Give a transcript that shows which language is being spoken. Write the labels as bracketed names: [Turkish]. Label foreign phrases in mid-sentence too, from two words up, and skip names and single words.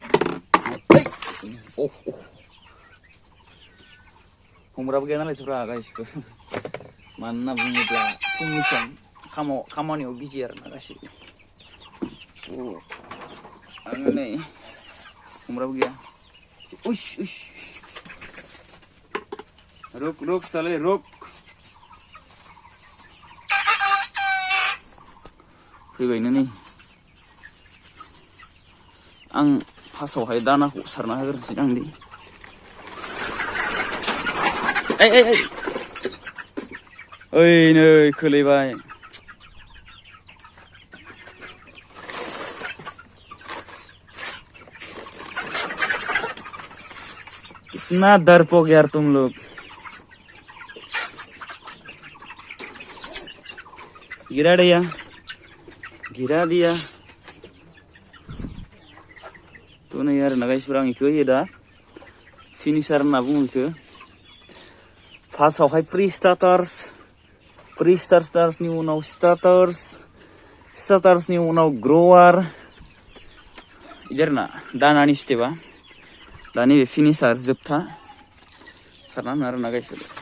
[Bodo] हमग्राबो गैया नालायथ'ब्रा गाइसफोर मानो होनना बुङोब्ला फुंनि सम खामानियाव बिजि आरोना गासैबो आङो नै हमग्राबो गैया रुक साले रुक फैबायनो नै आं फार्स्टआवहाय दानाखौ सारना होग्रोनोसै आं दे ओइ नै खोलैबाय [Hindi] इतना डरपोक यार तुम लोग गिरा दिया थ' नै [Bodo] आरोना गाइसफोर आं इखौ होयो दा फिनिसार होनना बुङो इखौ फार्स्टआवहाय प्रि स्टार्टार्सनि उनाव स्टार्टार्सनि उनाव ग्रवार बिदि आरोना दानानि स्टेपआ दा नैबे फिनिसार जोबथा सारना होनो आरोना गाइसफोर